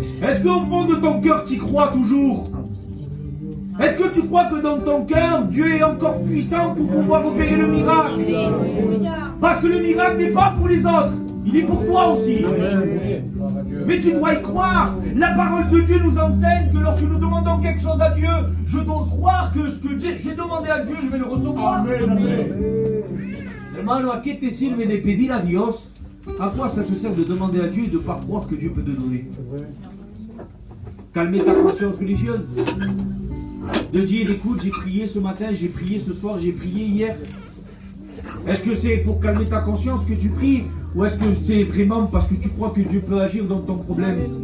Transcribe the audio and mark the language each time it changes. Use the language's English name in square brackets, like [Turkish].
[French] Est-ce qu'au fond de ton cœur tu y crois toujours? Est-ce que tu crois que dans ton cœur Dieu est encore puissant pour pouvoir opérer le miracle? Parce que le miracle n'est pas pour les autres, il est pour toi aussi. Mais tu dois y croire. La parole de Dieu nous enseigne que lorsque nous demandons quelque chose à Dieu, je dois croire que ce que j'ai demandé à Dieu, je vais le recevoir. [Spanish] Hermano, ¿a qué te sirve de pedir a Dios? [French] À quoi ça te sert de demander à Dieu et de ne pas croire que Dieu peut te donner? Calmer ta conscience religieuse. De dire, écoute, j'ai prié ce matin, j'ai prié ce soir, j'ai prié hier. Est-ce que c'est pour calmer ta conscience que tu pries? Ou est-ce que c'est vraiment parce que tu crois que Dieu peut agir dans ton problème?